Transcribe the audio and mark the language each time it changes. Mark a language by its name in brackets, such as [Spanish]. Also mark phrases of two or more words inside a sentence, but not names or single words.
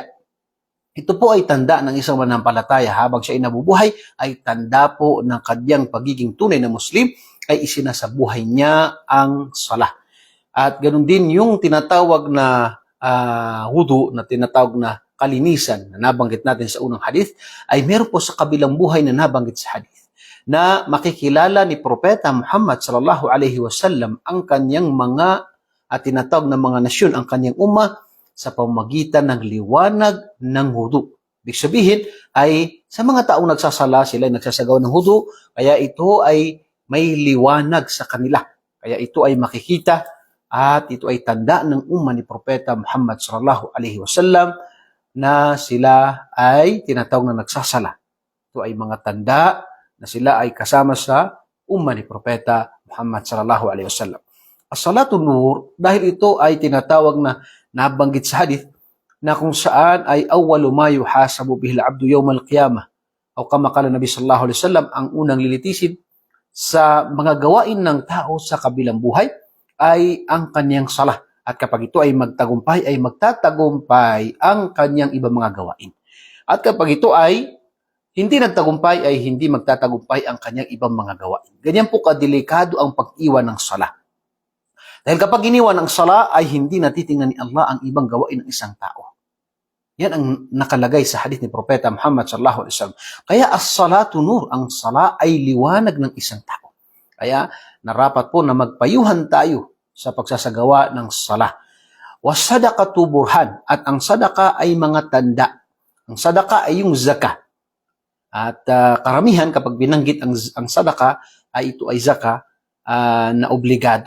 [Filipino] Ito po ay tanda ng isang mananampalataya habang siya ay nabubuhay, ay tanda po ng kanyang pagiging tunay na Muslim, ay isinasabuhay niya ang salah. At ganoon din yung tinatawag na wudu, na tinatawag na kalinisan na nabanggit natin sa unang hadith, ay meron po sa kabilang buhay na nabanggit sa hadith na makikilala ni Propeta Muhammad [Arabic] صلى الله عليه وسلم [Filipino] ang kanyang mga tinatawag na mga nasyon, ang kanyang umma, sa pamamagitan ng liwanag ng wudu. Ibig sabihin ay sa mga taong nagsasala, sila ay nagsasagawa ng wudu, kaya ito ay may liwanag sa kanila. Kaya ito ay makikita at ito ay tanda ng umma ni Propeta Muhammad [Arabic] صلى الله عليه وسلم [Filipino] na sila ay tinatawag na nagsasala. Ito ay mga tanda na sila ay kasama sa umma ni Propeta Muhammad [Arabic] صلى الله عليه وسلم. الصلاة نور, [Filipino] dahil ito ay tinatawag na nabanggit sa hadith na kung saan ay [Arabic] أول ما يحاسب به العبد يوم القيامة أو كما قال النبي صلى الله عليه وسلم, [Filipino] ang unang lilitisin sa mga gawain ng tao sa kabilang buhay ay ang kanyang salah. At kapag ito ay magtagumpay, ay magtatagumpay ang kanyang ibang mga gawain. At kapag ito ay hindi nagtagumpay, ay hindi magtatagumpay ang kanyang ibang mga gawain. Ganyan po kadelikado ang pag-iwan ng salah. Dahil kapag iniwan ang sala, ay hindi natitingnan ni Allah ang ibang gawain ng isang tao. Yan ang nakalagay sa hadith ni Propeta Muhammad [Arabic] صلى الله عليه وسلم. Kaya الصلاة نور, [Filipino] ang sala ay liwanag ng isang tao. Kaya narapat po na magpayuhan tayo sa pagsasagawa ng sala. [Arabic] والصدقة برهان, [Filipino] at ang sadaka ay mga tanda. Ang sadaka ay yung zakah. At karamihan kapag binanggit ang sadaka, ay ito ay zakah na obligado.